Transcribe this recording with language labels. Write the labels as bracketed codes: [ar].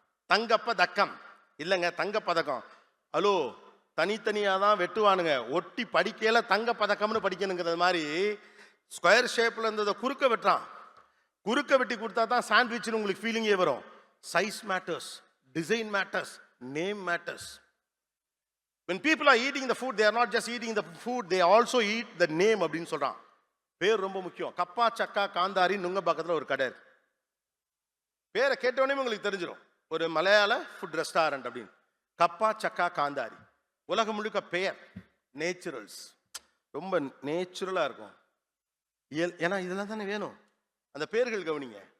[ta] தங்கப்பதக்கம் இல்லைங்க, தங்கப்பதக்கம். ஹலோ, தனித்தனியாக தான் வெட்டுவானுங்க, ஒட்டி படிக்கையில் தங்கப்பதக்கம்னு படிக்கணுங்கிறது மாதிரி ஸ்கொயர் ஷேப்பில் இருந்ததை குறுக்க வெட்டுறான். குறுக்க வெட்டி கொடுத்தா தான் சாண்ட்விச்னு உங்களுக்கு ஃபீலிங்கே வரும். [en] Size matters, design matters, name matters. When people are eating the food, they are not just eating the food, they also eat the name [ta] அப்படின்னு சொல்றான். பேர் ரொம்ப முக்கியம். கப்பா சக்கா காந்தாரி நுங்கம்பாக்கத்தில் ஒரு கடை இருக்கு. பேரை கேட்டவொடனே உங்களுக்கு தெரிஞ்சிடும், ஒரு மலையாள ஃபுட் ரெஸ்டாரண்ட் அப்படின்னு. கப்பா சக்கா காந்தாரி. உலகம் முழுக்க பெயர் நேச்சுரல்ஸ், ரொம்ப நேச்சுரலாக இருக்கும். ஏன்னா இதெல்லாம் தானே வேணும். அந்த பேர்கள் கவனிங்க.